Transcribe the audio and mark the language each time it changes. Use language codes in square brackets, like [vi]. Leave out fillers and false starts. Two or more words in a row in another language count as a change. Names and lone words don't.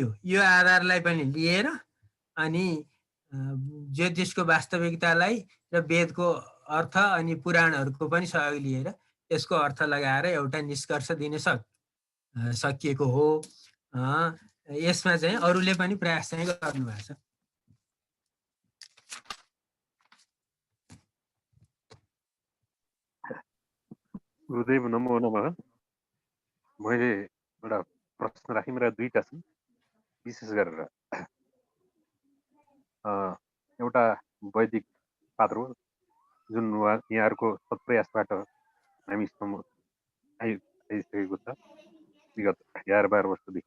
[ne] यो आधारलाई पनि लिएर अनि ज्योतिषको वास्तविकतालाई र वेदको अर्थ अनि पुराणहरूको पनि सहयोग लिएर यसको अर्थ लगाएर एउटा निष्कर्ष दिन सकिएको हो। यसमा चाहिँ अरूले पनि प्रयास चाहिँ गर्नुभएको छ। गुरुदेव नमो नमः। मैले एउटा प्रश्न राखेँ, मेरा दुईटा छन्। विशेष गरेर एउटा वैदिक पात्र हो जुन यहाँहरूको सत्प्रयासबाट हामीसम्म आइसकेको छ विगत 11-12 वर्षदेखि।